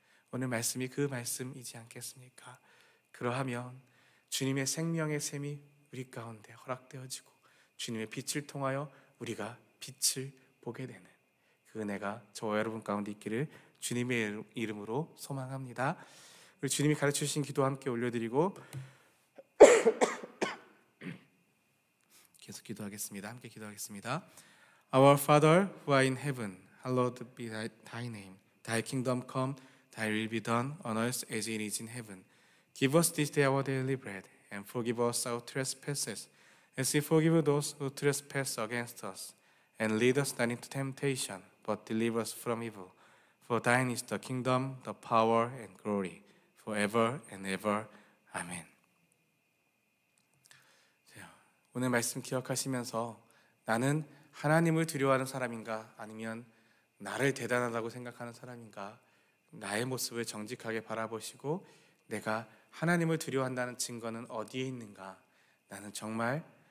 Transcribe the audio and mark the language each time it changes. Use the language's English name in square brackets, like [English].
[Korean] 오늘 말씀이 그 말씀이지 않겠습니까? 그러하면 주님의 생명의 샘이 우리 가운데 허락되어지고 주님의 빛을 통하여 우리가 빛을 보게 되는 그 은혜가 저와 여러분 가운데 있기를 주님의 이름으로 소망합니다. 우리 주님이 가르쳐주신 기도 함께 올려드리고 계속 기도하겠습니다. 함께 기도하겠습니다. [English] Our Father who art in heaven, hallowed be thy name. Thy kingdom come, thy will be done on earth as it is in heaven. Give us this day our daily bread, and forgive us our trespasses, as we forgive those who trespass against us. And lead us not into temptation, but deliver us from evil. For thine is the kingdom, the power, and glory, forever and ever. [Korean] 아멘. 오늘 말씀 기억하시면서 나는 하나님을 두려워하는 사람인가, 아니면 나를 대단하다고 생각하는 사람인가, 나의 모습을 정직하게 바라보시고 내가 하나님을 두려워한다는 증거는 어디에 있는가, 나는 정말